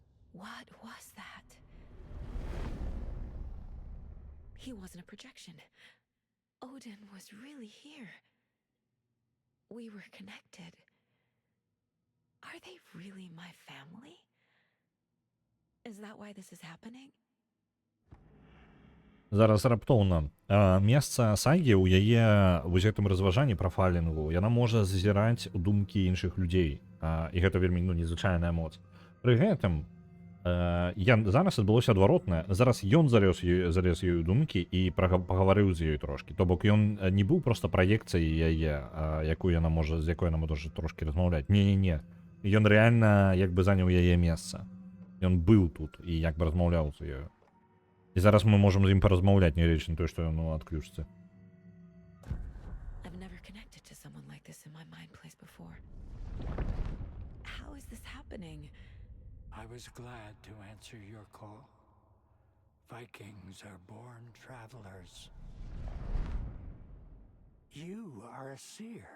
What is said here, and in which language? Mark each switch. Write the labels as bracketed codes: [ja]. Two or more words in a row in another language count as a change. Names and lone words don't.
[en] What was that? He wasn't a projection. Odin was really here. We were connected. Are they really my family? Is that why this is happening? [be] Зараз раптоўна. Месца Сагі ў яе вось гэтым разважанні профайлінгу, яна можа зазіраць у думкі іншых людзей. І гэта вельмі, ну, незвычайная моц. Пры гэтым зараз адбылося адваротнае. Зараз ён залез ёй думкі і пагаварыў з ёй трошкі. То бок ён не быў проста праекцыяй яе, з якой яна можа трошкі размаўляць. Не. Ён рэальна як бы заняў яе месца. Ён быў тут і як бы размаўляў з ёю. І зараз мы можам з ім паразмаўляць, не лічна тое, што ён адключыцца. [en] I've never connected to someone like this in my mind place before. How is this happening? I was glad to answer your call. Vikings are born travelers. You are a seer.